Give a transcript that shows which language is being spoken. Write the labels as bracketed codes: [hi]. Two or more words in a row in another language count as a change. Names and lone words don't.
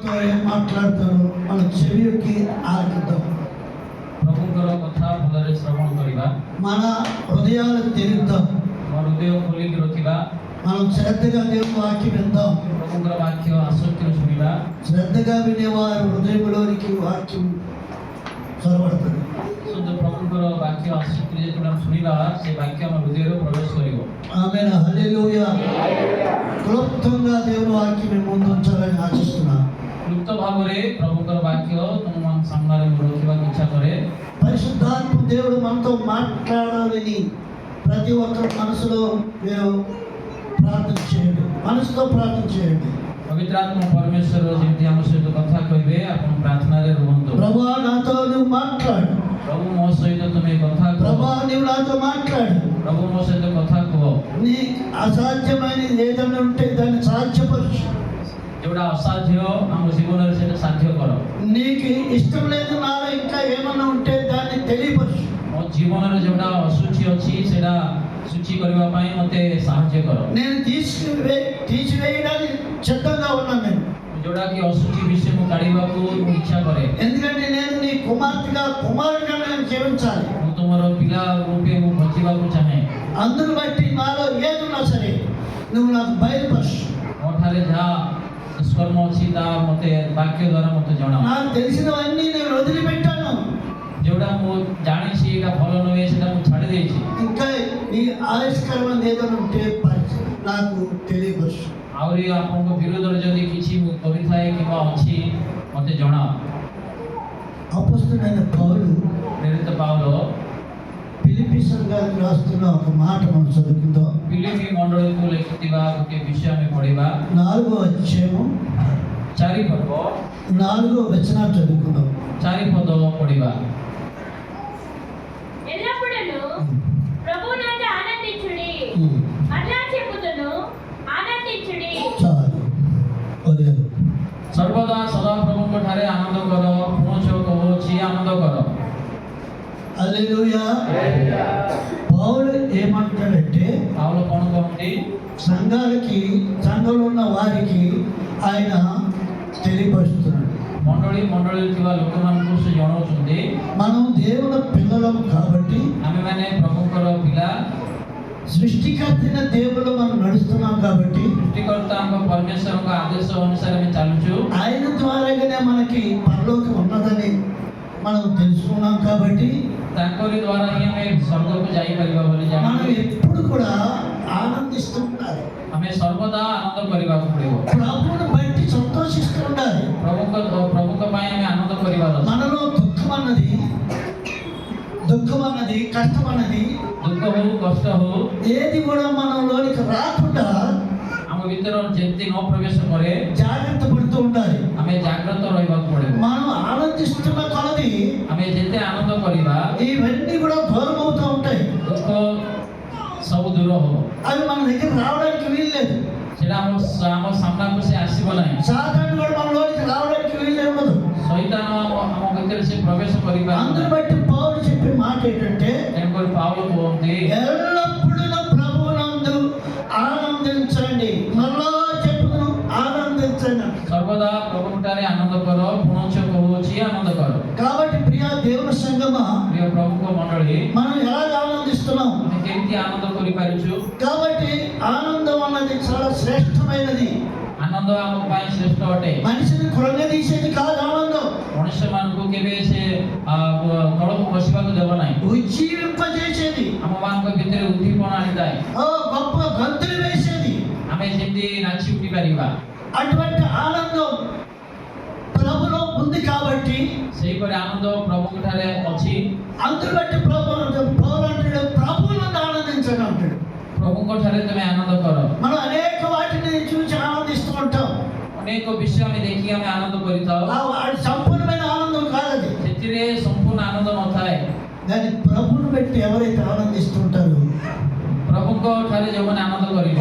[te] గారు ఏం మాట్లాడతారో మన చెవికి ఆలకిద్దాం. [or] ପ୍ରଭୁଙ୍କର କଥା ଭଲରେ ଶ୍ରବଣ କରିବା, [te] మన హృదయాలు తెరుద్దాం. [or] ମୋ ହୃଦୟ ଖୋଲିକି ରଖିବା, [te] మనం శ్రద్ధగా దేవుని వాక్యం విందాం. [or] ପ୍ରଭୁଙ୍କର ବାକ୍ୟ ଆସକ୍ତିରେ ଶୁଣିବା। [te] శ్రద్ధగా వినేవారు హృదయంలోనికి వాక్యం చొరబడుతుంది. [or] ଶୁଦ୍ଧ ପ୍ରଭୁଙ୍କର ବାକ୍ୟ ଆସକ୍ତିରେ ଯେତେବେଳେ ଆମେ ଶୁଣିବା, ସେ ବାକ୍ୟ ଆମ ହୃଦୟରେ ପ୍ରବେଶ କରିବ। [te] ఆమేన్, హల్లెలూయా. క్లుప్తంగా దేవుని వాక్యం మీ ముందు ఉంచాలని ఆశిస్తున్నాను. [or] କ୍ଲୁପ୍ତ ଭାବରେ ପ୍ରଭୁଙ୍କର ବାକ୍ୟ ତୁମମାନଙ୍କ ସାମ୍ନାରେ ମୁଁ ରଖିବାକୁ ଇଚ୍ଛା କରେ। [te] పరిశుద్ధాత్మ దేవుడు మనతో మాట్లాడాలని ప్రతి ఒక్కరు మనసులో మీరు ప్రార్థన చేయండి, మనసుతో ప్రార్థన చేయండి. [or] ପବିତ୍ର ଆତ୍ମା ପରମେଶ୍ୱର ଯେମିତି ଆମ ସହିତ କଥା କହିବେ, ଆପଣ ପ୍ରାର୍ଥନାରେ ରୁହନ୍ତୁ। [te] ప్రభువా నాతో నువ్వు మాట్లాడు, [or] ପ୍ରଭୁ ମୋ ସହିତ ତୁମେ କଥା କୁହ, [te] ప్రభువా నువ్వు నాతో మాట్లాడు. [or] ପ୍ରଭୁ ମୋ ସହିତ କଥା କୁହ। [te] నీ అసాధ్యమైనది ఏదైనా ఉంటే దాన్ని సాధ్యపరచు. [or] ଯୋଉଟା ଅସାଧ୍ୟ ଆମ ଜୀବନରେ ସେଟା ସାଧ୍ୟ କର। [te] నీకు ఇష్టం లేదు నాలో ఇంకా ఏమన్నా ఉంటే దాన్ని తెలియపరచు. [or] ମୋ ଜୀବନରେ ଯୋଉଟା ଅଶୁଚି ଅଛି ସେଟା ଶୁଚି କରିବା ପାଇଁ ମୋତେ ସାହାଯ୍ୟ କର। [te] నేను తీసివేయడానికి సిద్ధంగా ఉన్నాను. నేను [or] ଯୋଉଟା କି ଅଶୁଚି ବିଷୟ ମୁଁ କାଢିବାକୁ ମୁଁ ଇଚ୍ଛା କରେ, [te] ఎందుకంటే నేను నీ కుమార్తెగా కుమారుడిగా నేను జీవించాలి. [or] ମୁଁ ତୁମର ପିଲା ରୂପେ ମୁଁ ବଞ୍ଚିବାକୁ ଚାହେଁ। [te] అందును బట్టి నాలో ఏదున్నా సరే నువ్వు నాకు బయలుపరచు. [or] ମୋ ଠାରେ ଯାହା ଦୁଷ୍କର୍ମ ଅଛି ତାହା ମୋତେ ବାକ୍ୟ ଦ୍ୱାରା ମୋତେ ଜଣାଅ। [te] నాకు తెలిసినవన్నీ నేను వదిలిపెట్టాను. [or] ଯୋଉଟା ମୁଁ ଜାଣିଛି ଏଇଟା ଭଲ ନୁହେଁ ସେଟା ମୁଁ ଛାଡ଼ି ଦେଇଛି। [te] ఇంకా ఈ ఆవిష్కరణ ఏదైనా ఉంటే నాకు తెలియపరచు. [or] ଆହୁରି ଆପଣଙ୍କ ବିରୋଧରେ ଯଦି କିଛି ମୁଁ କରିଥାଏ କିମ୍ବା ଅଛି ମୋତେ ଜଣାଅ। [te] అపొస్తలుడైన పౌలు [or] ପ୍ରେରିତ ପାଉଲ [te] ఫిలిప్పీ సంఘానికి రాస్తున్న ఒక మాట మనం చదువుకుందాం. [or] ଫିଲିପି ମଣ୍ଡଳୀକୁ ଲେଖିଥିବା ଗୋଟିଏ ବିଷୟ ଆମେ ପଢ଼ିବା। [te] 4వ అధ్యాయం [or] 4 ପର୍ବ [te] 4వ వచనం చదువుకుందాం. [or] 4 ପଦ ପଢ଼ିବା। [te] ఎల్లప్పుడూ ప్రభువునందు ఆనందించుడి, అట్లా చెప్పుదును ఆనందించుడి। చాలు వదిలేదు. [or] ସର୍ବଦା ସଦାପ୍ରଭୁଙ୍କ ଠାରେ ଆନନ୍ଦ କର, ପୁନଶ୍ଚ କହୁଛି ଆନନ୍ଦ କର। [te] హల్లెలూయా. పౌలు ఏమంటాడంటే [or] ପାଉଲ କ'ଣ କହନ୍ତି? [te] సంఘంలో ఉన్న వారికి ఆయన తెలియపరుస్తున్నాడు. [or] ମଣ୍ଡଳୀରେ ଥିବା ଲୋକମାନଙ୍କୁ ସେ ଜଣାଉଛନ୍ତି, [te] మనం దేవుని పిల్లలం కాబట్టి, [or] ଆମେମାନେ ପ୍ରଭୁଙ୍କର ପିଲା, [te] సృష్టికర్తైన దేవుడు మనం నడుస్తున్నాం కాబట్టి, [or] ସୃଷ୍ଟିକର୍ତ୍ତାଙ୍କ ପରମେଶ୍ୱରଙ୍କ ଆଦେଶ ଅନୁସାରେ ଆମେ ଚାଲୁଛୁ। [te] ఆయన ద్వారాగానే మనకి పరలోకం ఉన్నదని మనం తెలుసుకున్నాం కాబట్టి, [or] ତାଙ୍କରି ଦ୍ୱାରା ହିଁ ଆମେ ସ୍ୱର୍ଗକୁ ଯାଇପାରିବା ବୋଲି [te] మనం [or] ଜାଣୁ। [te] ఎప్పుడు కూడా ఆనందిస్తూ ఉండాలి. [or] ଆମେ ସର୍ବଦା ଆନନ୍ଦ କରିବାକୁ ପଡ଼ିବ। [te] ప్రభువుని బట్టి సంతోషిస్తూ ఉండాలి. [or] ପ୍ରଭୁଙ୍କ ପାଇଁ ଆମେ ଆନନ୍ଦ କରିବାର ଅଛି। [te] మనలో దుఃఖం అన్నది కష్టం అన్నది [or] ଦୁଃଖ ହଉ କଷ୍ଟ ହଉ [te] ఏది కూడా మనలోనికి రాకుండా [or] ଆମ ଭିତରେ ଯେମିତି ନ ପ୍ରବେଶ କରେ [te] జాగ్రత్త పడుతూ ఉండాలి. [or] ଆମେ ଜାଗ୍ରତ ରହିବାକୁ ପଡ଼ିବ। [te] మనం ఆనందిస్తున్న కొలది [or] ଆମେ ଯେତେ ଆନନ୍ଦ କରିବା [te] ఇవన్నీ కూడా దూరం అవుతూ ఉంటాయి. [or] ଦୁଃଖ ସବୁ ଦୂର ହବ। [te] అవి మన దగ్గర రావడానికి వీల్లేదు. [or] ସେଟା ଆମ ସାମ୍ନାକୁ ସେ ଆସିବ ନାହିଁ। [te] సాతాను కూడా మనలోనికి రావడానికి వీలు ఉండదు. [or] ଶୈତାନ ଆମ ଭିତରେ ସେ ପ୍ରବେଶ କରିପାରିବ [te] అందుని [or] ନାହିଁ। [te] బట్టి పౌలు చెప్పే మాట ఏంటంటే, [or] ତେଣୁକରି ପାଉଲ କୁହନ୍ତି, [te] ఎల్లప్పుడూ ప్రభువునందు ఆనందించండి. మరలా చెప్పును, ఆనందించండి. [or] ସର୍ବଦା ପ୍ରଭୁଙ୍କଠାରେ ଆନନ୍ଦ କର, ପୁନଶ୍ଚ କହୁଛି ଆନନ୍ଦ କର। [te] కాబట్టి ప్రియ దేవుని సంగమా, [or] ପ୍ରିୟ ପ୍ରଭୁଙ୍କ ମଣ୍ଡଳୀ, [te] మనం ఎలా ఆనందిస్తున్నాం? [or] ଆମେ କେମିତି ଆନନ୍ଦ କରିପାରିଛୁ? [te] కాబట్టి ఆనందం అన్నది చాలా శ్రేష్టమైనది. [or] ଆନନ୍ଦ ଆମ ପାଇଁ ଶ୍ରେଷ୍ଠ ଅଟେ। [te] మనిషిని కృంగదీసేది కాదు ఆనందం, [or] ମଣିଷମାନଙ୍କୁ କେବେ ସେ ତଳକୁ ବସିବାକୁ ଦେବ ନାହିଁ। [te] ఉజ్జీవింపజేసేది, [or] ଆମମାନଙ୍କ ଭିତରେ ଉଦ୍ଦୀପନା ଆଣିଥାଏ। [te] గొప్ప గంతులు వేసేది. [or] ଆମେ ଯେମିତି ନାଚି ଉଠି ପାରିବା, [te] అటువంటి ఆనందం ప్రభులో ఉంది కాబట్టి, [or] ସେହିପରି ଆନନ୍ଦ ପ୍ରଭୁଙ୍କ ଠାରେ ଅଛି। [te] అందుని బట్టి పౌలు అంటాడు, ప్రభువునందు ఆనందించండి అంటాడు. [or] ପ୍ରଭୁଙ୍କ ଠାରେ ତମେ ଆନନ୍ଦ କର। [te] మనం అనేక వాటిని చూసి ఆనందిస్తూ ఉంటాం. [or] ଅନେକ ବିଷୟ ଆମେ ଦେଖି ଆମେ ଆନନ୍ଦ କରିଥାଉ। [te] అది సంపూర్ణమైన ఆనందం కాదు. [or] ସେଥିରେ ସମ୍ପୂର୍ଣ୍ଣ ଆନନ୍ଦ ନଥାଏ। [te] దాన్ని ప్రభువుని బట్టి ఎవరైతే ఆనందిస్తుంటారో [or] ପ୍ରଭୁଙ୍କ ଠାରେ ଯେଉଁମାନେ ଆନନ୍ଦ କରିବେ